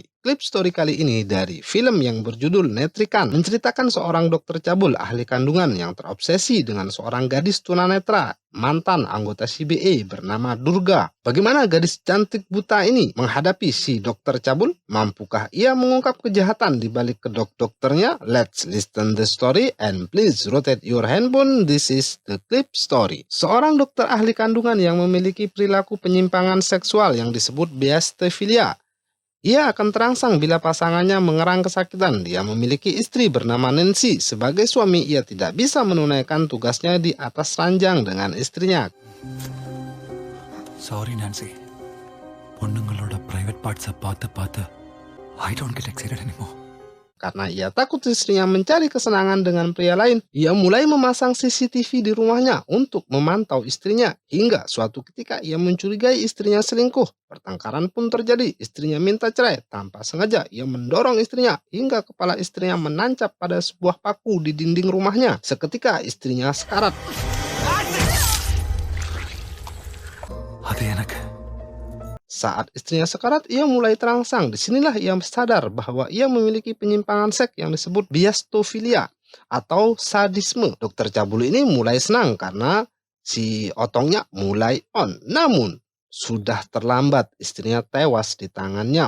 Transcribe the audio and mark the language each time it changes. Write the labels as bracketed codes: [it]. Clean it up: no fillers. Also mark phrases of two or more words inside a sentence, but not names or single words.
[id] Clip Story kali ini dari film yang berjudul Netrikan, menceritakan seorang dokter cabul ahli kandungan yang terobsesi dengan seorang gadis tunanetra, mantan anggota CBA bernama Durga. Bagaimana gadis cantik buta ini menghadapi si dokter cabul? Mampukah ia mengungkap kejahatan di balik kedok dokternya? [en] Let's listen the story and please rotate your handphone. This is the Clip Story. [id] Seorang dokter ahli kandungan yang memiliki perilaku penyimpangan seksual yang disebut biastefilia. Ia akan terangsang bila pasangannya mengerang kesakitan. Dia memiliki istri bernama Nancy. Sebagai suami, ia tidak bisa menunaikan tugasnya di atas ranjang dengan istrinya. [en] Sorry Nancy, பொண்ணுங்களோட private parts பார்த்து I don't get excited anymore. [id] Karena ia takut istrinya mencari kesenangan dengan pria lain, ia mulai memasang CCTV di rumahnya untuk memantau istrinya. Hingga suatu ketika ia mencurigai istrinya selingkuh. Pertengkaran pun terjadi, istrinya minta cerai. Tanpa sengaja ia mendorong istrinya hingga kepala istrinya menancap pada sebuah paku di dinding rumahnya. Seketika istrinya sekarat. [ta] அது எனக்கு [id] Saat istrinya sekarat, ia mulai terangsang. Disinilah ia sadar bahwa ia memiliki penyimpangan seks yang disebut biastofilia atau sadisme. Dokter cabul ini mulai senang karena si otongnya mulai on. Namun, sudah terlambat, istrinya tewas di tangannya.